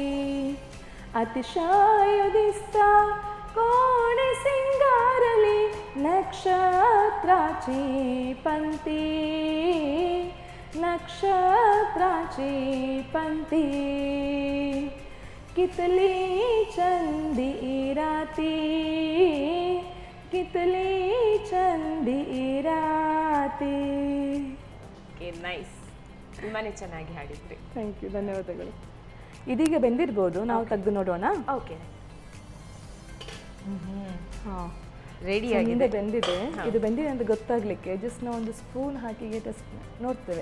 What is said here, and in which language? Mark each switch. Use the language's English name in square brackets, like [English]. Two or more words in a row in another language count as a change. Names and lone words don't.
[Konkani] अतिशय दिसता कोण सिंगारली नक्षत्राची पंती, नक्षत्राची पंती. कितली चंदी राती, कितली चंदी राती. [Kannada] ಓಕೆ, ನೈಸ್. ತುಂಬಾನೇ ಚೆನ್ನಾಗಿ ಹಾಡಿದ್ರಿ. [English] thank you, [Kannada] ಧನ್ಯವಾದಗಳು. ಇದೀಗ ಬೆಂದಿರ್ಬೋದು, ನಾವು ತೆಗೆದು ನೋಡೋಣ. ಓಕೆ, ಹಾಂ, ರೆಡಿ ಆಗಿದೆ, ಬೆಂದಿದೆ. ಇದು ಬೆಂದಿದೆ ಅಂತ ಗೊತ್ತಾಗ್ಲಿಕ್ಕೆ ಜಸ್ಟ್ ನಾವು ಒಂದು ಸ್ಪೂನ್ ಹಾಕಿ ಟೆಸ್ಟ್ ನೋಡ್ತೇವೆ.